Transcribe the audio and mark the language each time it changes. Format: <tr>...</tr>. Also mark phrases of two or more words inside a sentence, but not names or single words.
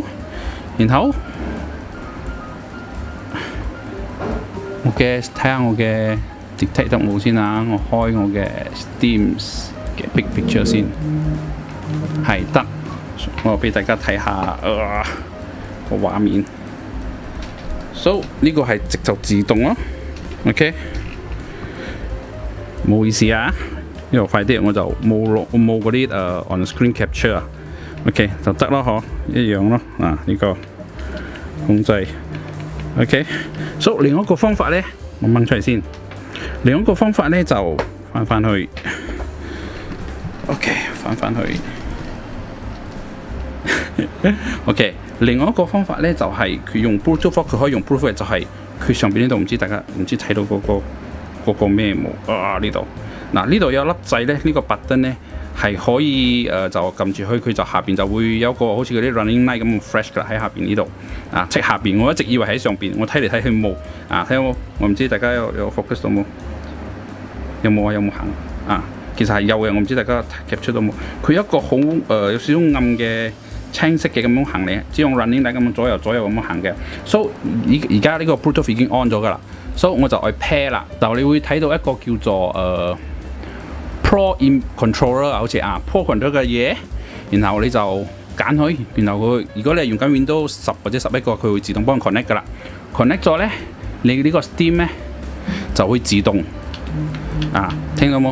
<yue>然後我嘅睇下我嘅 detect 得冇先啊，我開我嘅 Steam 嘅 Big Picture 先，係得。我俾大家睇下個畫面。So 呢個係直就自動咯 ，OK。唔好意思啊，呢度快啲，我就冇嗰啲</yue> <en>on screen capture</en> <yue>啊 ，OK 就得咯，嗬，一樣咯，呢個控制 ，OK。所以另一個方法咧，我掹出嚟先。另一個方法咧就翻去 ，OK 翻去 ，OK。另外一個方法咧就係佢用 Bluetooth， 佢可以用 Bluetooth， 就係佢上邊呢度唔知大家唔知睇到嗰個咩模呢度嗱，呢度有粒掣咧，呢個 button 咧係可以就撳住佢就下邊就會有個好似嗰啲</yue> <en>running light</en> <yue>咁 flash 㗎喺下邊呢度啊，即下邊。我一直以為喺上邊，我睇嚟睇去冇啊，睇冇，我唔知大家有 focus 到冇？有冇啊？有冇行啊？其實係有嘅，我唔知大家 capture 到冇？佢一個好有少少暗嘅青色嘅咁樣行嚟，只用</yue> <en>running light</en> <yue>咁樣左右咁樣行嘅。So 而家呢個 Bluetooth 已經 on 咗㗎啦。So 我就去 pair 啦，就你會睇到一個叫做 Pro in Controller 好似Pro Controller 嘅嘢，然後你就揀佢，然後佢如果你係用緊 Windows 10或者11個，佢會自動幫你 connect 㗎啦。connect 咗咧，你呢個 Steam 咧就會自動聽到冇？</yue>